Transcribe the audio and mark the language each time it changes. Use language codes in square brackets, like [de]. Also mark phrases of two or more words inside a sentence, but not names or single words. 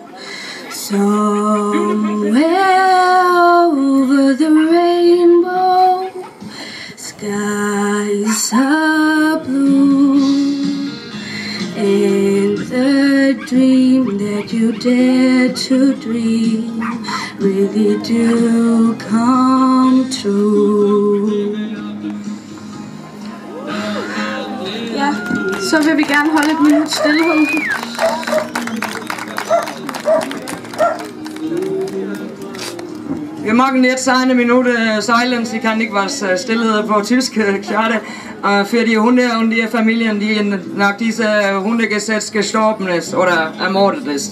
[en] Somewhere over the rainbow, skies are blue, and the dream that you dare to dream really do come true. [da] Ja, så vil vi gerne holde et minut stillhed. [de] Wir machen jetzt eine Minute Silence, ich kann nicht was Stille [da] på tysk, [de] schade, für die Hunde und die Familien, die nach diesem Hundegesetz gestorben ist oder ermordet ist.